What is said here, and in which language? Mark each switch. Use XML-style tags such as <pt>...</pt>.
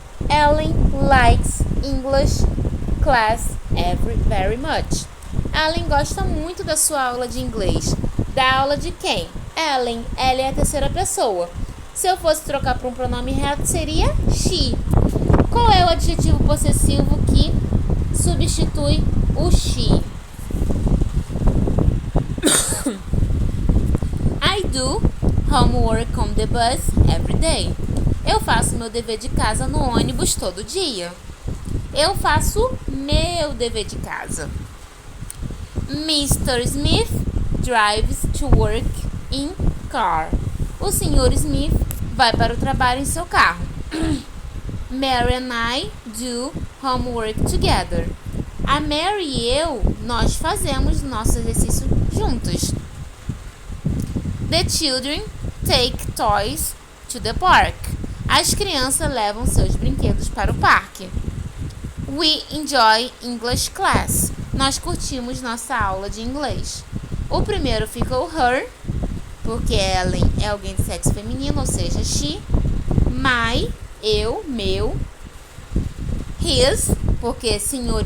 <en>Ellen likes English class very much.</en> <pt>Ellen gosta muito da sua aula de inglês. Da aula de quem? Ellen. Ela é a terceira pessoa. Se eu fosse trocar para um pronome reto, seria she. Qual é o adjetivo possessivo que substitui o she?</pt> <en>I do homework on the bus every day.</en> <pt>Eu faço meu dever de casa no ônibus todo dia. Eu faço meu dever de casa.</pt> <en>Mr. Smith drives to work in car.</en> <pt>O Sr. Smith vai para o trabalho em seu carro.</pt> <en>Mary and I do homework together.</en> <pt>A Mary e eu, nós fazemos nosso exercício juntos.</pt> <en>The children take toys to the park.</en> <pt>As crianças levam seus brinquedos para o parque.</pt> <en>We enjoy English class.</en> <pt>nós curtimos nossa aula de inglês. O primeiro fica o her, porque Ellen é alguém de sexo feminino, ou seja, she. My, eu, meu. His, porque é Sr.</pt>